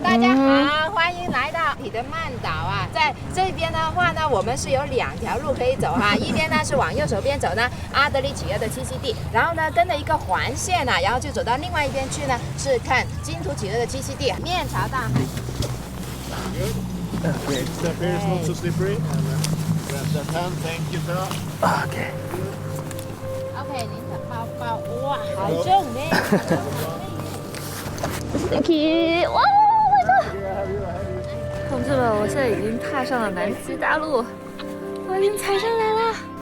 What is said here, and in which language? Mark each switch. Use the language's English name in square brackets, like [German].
[Chinese] 大家好，欢迎来到彼得曼岛啊！在这边的话呢，我们是有2条路可以走哈。一边呢是往右手边走呢，阿德利企鹅的栖息地，然后呢跟着一个环线啊，然后就走到另外一边去呢，是看金图企鹅的栖息地，面朝大海。 [English] Okay, step here is not so slippery. Grab that hand, thank you, sir. OK。 [Chinese] OK， 您的包包，哇，好重嘞！ [English] Sticky， 哇！ [Chinese] 同志们，我现在已经踏上了南极大陆，我已经踩上来了。